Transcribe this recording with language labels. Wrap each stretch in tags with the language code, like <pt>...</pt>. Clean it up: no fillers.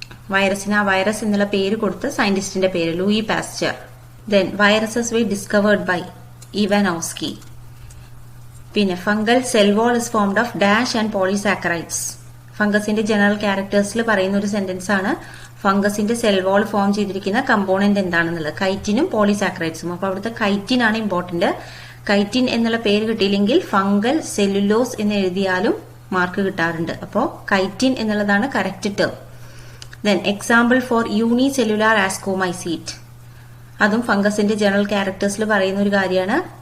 <ml>വൈറസിന് ആ വൈറസ് എന്നുള്ള പേര് കൊടുത്ത സയന്റിസ്റ്റിന്റെ പേര് Louis Pasteur.</ml> <en>Then viruses were discovered by Ivanovsky.</en> <ml>പിന്നെ</ml> <en>Fungal cell wall is formed of dash and polysaccharides.</en> <ml>ഫംഗസിന്റെ general ക്യാരക്ടേഴ്സിൽ പറയുന്ന ഒരു സെന്റൻസ് ആണ്. ഫംഗസിന്റെ സെൽ വാൾ ഫോം ചെയ്തിരിക്കുന്ന കമ്പോണന്റ് എന്താണെന്നുള്ളത് കൈറ്റിനും പോളിസാക്കറൈഡ്സും. അപ്പൊ അവിടുത്തെ കൈറ്റിൻ ആണ് ഇമ്പോർട്ടന്റ്. കൈറ്റിൻ എന്നുള്ള പേര് കിട്ടിയില്ലെങ്കിൽ ഫംഗൽ സെല്ലുലോസ് എന്ന് എഴുതിയാലും മാർക്ക് കിട്ടാറുണ്ട്. അപ്പോ കൈറ്റിൻ എന്നുള്ളതാണ് correct term.</ml> <en>then example for unicellular ascomycete,</en> <ml>അതും ഫംഗസിന്റെ ജനറൽ ക്യാരക്ടേഴ്സിൽ പറയുന്ന ഒരു കാര്യമാണ്.</ml>